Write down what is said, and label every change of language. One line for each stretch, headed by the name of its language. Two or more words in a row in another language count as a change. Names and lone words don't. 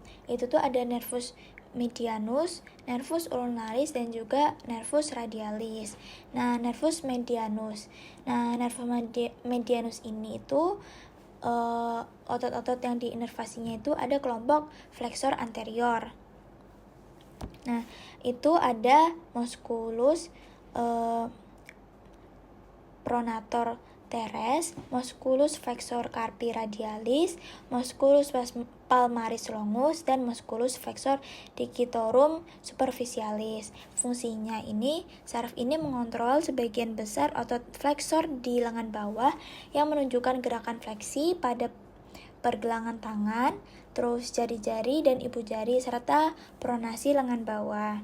Indonesian: Itu tuh ada
Latin: nervus medianus, nervus ulnaris,
Indonesian: dan juga
Latin: nervus radialis. Nah, nervus medianus.
Indonesian: Nah,
Latin: nervus medianus
Indonesian: ini itu otot-otot yang diinervasinya itu ada kelompok
Latin: flexor anterior.
Indonesian: Nah, itu ada
Latin: musculus pronator teres, musculus flexor carpi radialis, musculus palmaris longus, dan musculus flexor digitorum superficialis.
Indonesian: Fungsinya ini, saraf ini mengontrol sebagian besar otot flexor di lengan bawah yang menunjukkan gerakan fleksi pada pergelangan tangan, terus jari-jari dan ibu jari, serta pronasi lengan bawah.